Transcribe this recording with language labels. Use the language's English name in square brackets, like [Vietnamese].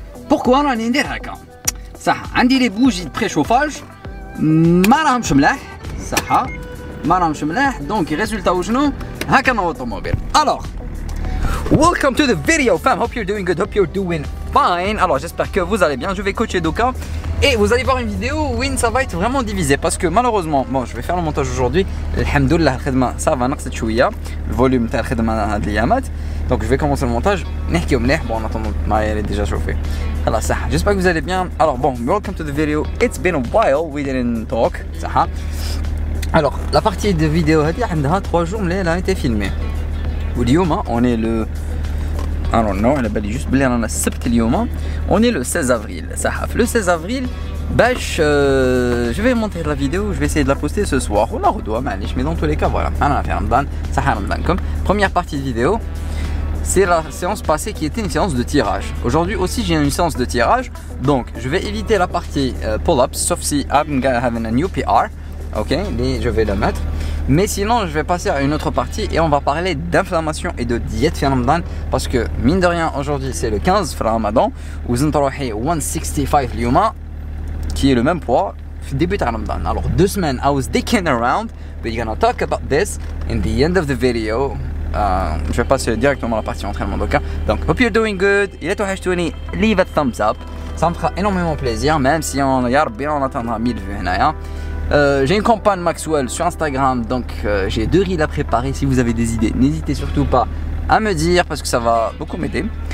[Arabic] بوركوا راني ندير هكا صح عندي لي بوجي د بريشوفاج ما راهمش ملاح صح ما راهمش ملاح دونك ريزولتا وشنو هكا نوض الطوموبيل. [English] Alors welcome to the video fam, hope you're doing good, hope you're doing fine. [French] Alors j'espère que vous allez bien, je vais coacher Doka et vous allez voir une vidéo où ça va être vraiment divisé parce que malheureusement bon je vais faire le montage aujourd'hui alhamdoulilah [Arabic] الخدمة [French] ça va [Arabic] نقصت شوية الفوليوم تاع الخدمة هاد الأيامات [French] donc je vais commencer le montage [Arabic] نحكيو مليح [French] bon en attendant Maria est déjà chauffée [Arabic] خلاص صح. [French] J'espère que vous allez bien. Alors bon [English] welcome to the video, it's been a while we didn't talk [Arabic] صح. [French] Alors la partie de vidéo [Arabic] هادي عندها [French] 3 jours [Arabic] اللي [French] elle a été filmée [Arabic] واليوم [French] on est le [English] I don't know [Arabic] على بالي جوست بلي رانا السبت اليوم [French] on est le 16 avril [Arabic] صح. [French] Le 16 avril [Arabic] باش [French] je vais monter la vidéo, je vais essayer de la poster ce soir [Arabic] ولا غدوة معليش [French] mais dans tous les cas voilà [Arabic] انا في رمضان صح رمضانكم. [French] Première partie de vidéo c'est la séance passée qui était une séance de tirage. Aujourd'hui aussi j'ai une séance de tirage donc je vais éviter la partie pull-ups sauf si [English] I'm gonna have a new PR [French] ok je vais le mettre. Mais sinon je vais passer à une autre partie et on va parler d'inflammation et de diète [Arabic] في رمضان [French] parce que mine de rien aujourd'hui c'est le 15 [Arabic] في رمضان وزنت روحي 165 اليوم [French] qui est le même poids [Arabic] في [French] début [Arabic] تاع رمضان. [French] Alors [English] 2 semaines I was dicking around but we're gonna talk about this in the end of the video. [French] Je vais passer directement à la partie entraînement donc [English] hope you're doing good. [French] Il est [Arabic] توحشتوني [English] leave a thumbs up, [French] ça me fera énormément plaisir même si on [Arabic] يا ربي [French] on atteindra 1000 vues [Arabic] هنايا. [French] J'ai une campagne Maxwell sur Instagram donc j'ai 2 reels à préparer. Si vous avez des idées n'hésitez surtout pas à me dire parce que ça va beaucoup m'aider.